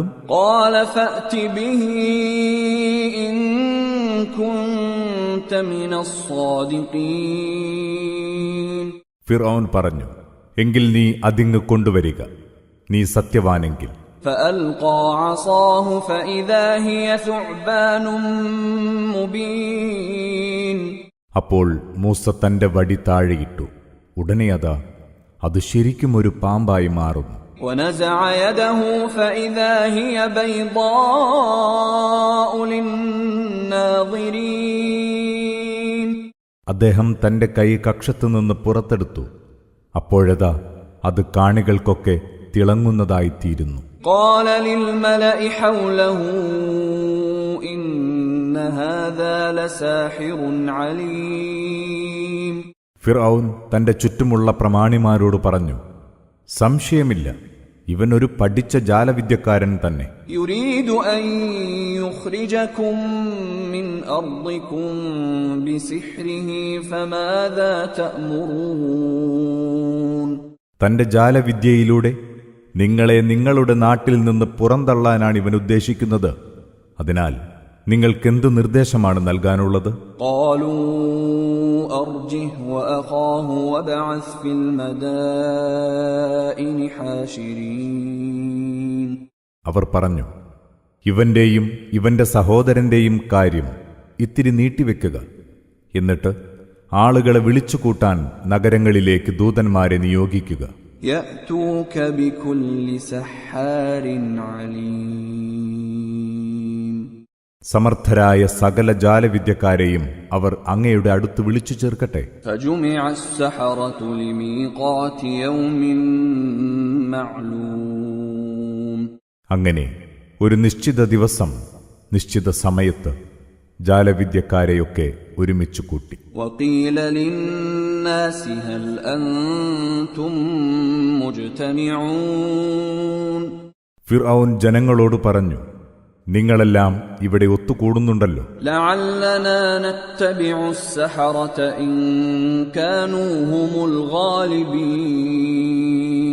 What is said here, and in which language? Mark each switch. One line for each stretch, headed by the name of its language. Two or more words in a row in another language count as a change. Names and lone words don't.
Arabic: قال فأت به إن كنت من الصادقين.
Malayalam: ഫിർഔൻ പറഞ്ഞു, എങ്കിൽ നീ അതിങ്ങ് കൊണ്ടുവരിക, നീ സത്യവാനെങ്കിൽ.
Arabic: فألقى عصاه فإذا هي ثعبان مبين.
Malayalam: അപ്പോൾ മൂസ തന്റെ വടി താഴെയിട്ടു. ഉടനെ അതാ അത് ശരിക്കും ഒരു പാമ്പായി മാറുന്നു.
Arabic: ونزع يده فإذا هي بيضاء للناظرين.
Malayalam: അദ്ദേഹം തന്റെ കൈ കക്ഷത്തുനിന്ന് പുറത്തെടുത്തു. അപ്പോഴതാ അത് കാണികൾക്കൊക്കെ തിളങ്ങുന്നതായിത്തീരുന്നു.
Arabic: قال للملأ حوله إن هذا لساحر عليم.
Malayalam: ഫിർഔൻ തന്റെ ചുറ്റുമുള്ള പ്രമാണിമാരോട് പറഞ്ഞു, സംശയമില്ല, ഇവൻ ഒരു പഠിച്ച ജാലവിദ്യക്കാരൻ തന്നെ.
Arabic: يريد أن يخرجكم من أرضكم بسحره فماذا تأمرون.
Malayalam: തന്റെ ജാലവിദ്യയിലൂടെ നിങ്ങളെ നിങ്ങളുടെ നാട്ടിൽ നിന്ന് പുറന്തള്ളാനാണ് ഇവൻ ഉദ്ദേശിക്കുന്നത്. അതിനാൽ നിങ്ങൾക്കെന്ത് നിർദ്ദേശമാണ് നൽകാനുള്ളത്?
Arabic: قالوا أرجه وأخاه وابعث في المدائن حاشرين.
Malayalam: അവർ പറഞ്ഞു, ഇവന്റെയും ഇവന്റെ സഹോദരന്റെയും കാര്യം ഇത്തിരി നീട്ടിവെക്കുക. എന്നിട്ട് ആളുകളെ വിളിച്ചുകൂട്ടാൻ നഗരങ്ങളിലേക്ക് ദൂതന്മാരെ നിയോഗിക്കുക.
Arabic: يأتوك بكل سحار عليم.
Malayalam: സമർത്ഥരായ സകല ജാലവിദ്യക്കാരെയും അവർ അങ്ങയുടെ അടുത്ത് വിളിച്ചു ചേർക്കട്ടെ.
Arabic: فجمع السحرة لميقات يوم معلوم.
Malayalam: അങ്ങനെ ഒരു നിശ്ചിത ദിവസം നിശ്ചിത സമയത്ത് ജാലവിദ്യക്കാരെയൊക്കെ ഒരുമിച്ചു കൂട്ടി.
Arabic: وقيل للناس هل أنتم مجتمعون.
Malayalam: ഫിർഔൻ ജനങ്ങളോട് പറഞ്ഞു, നിങ്ങളെല്ലാം ഇവിടെ ഒത്തുകൂടുന്നുണ്ടല്ലോ.
Arabic: لعلنا نتبع السحرة إن كانوا هم الغالبين.